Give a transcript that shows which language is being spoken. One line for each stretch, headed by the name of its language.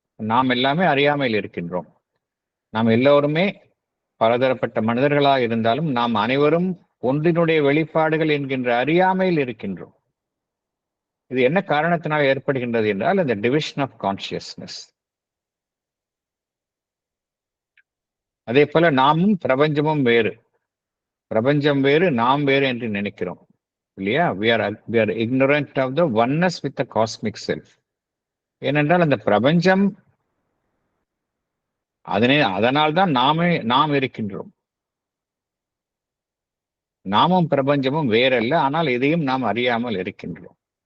Tamil: நாம் எல்லாமே அறியாமையில் இருக்கின்றோம். நாம் எல்லோருமே பலதரப்பட்ட மனிதர்களாக இருந்தாலும் நாம் அனைவரும் ஒன்றினுடைய வெளிப்பாடுகள் என்கின்ற அறியாமையில் இருக்கின்றோம். இது என்ன காரணத்தினால் ஏற்படுகின்றது என்றால், இந்த
English: Division of consciousness.
Tamil: அதே போல நாமும் பிரபஞ்சமும் வேறு, பிரபஞ்சம் வேறு, நாம் வேறு என்று நினைக்கிறோம் இல்லையா?
English: we are ignorant of the oneness with the cosmic self.
Tamil: ஏனென்றால் அந்த பிரபஞ்சம், அதனால்தான் நாம் இருக்கின்றோம். நாமும் பிரபஞ்சமும் வேறல்ல, ஆனால் இதையும் நாம் அறியாமல் இருக்கின்றோம்.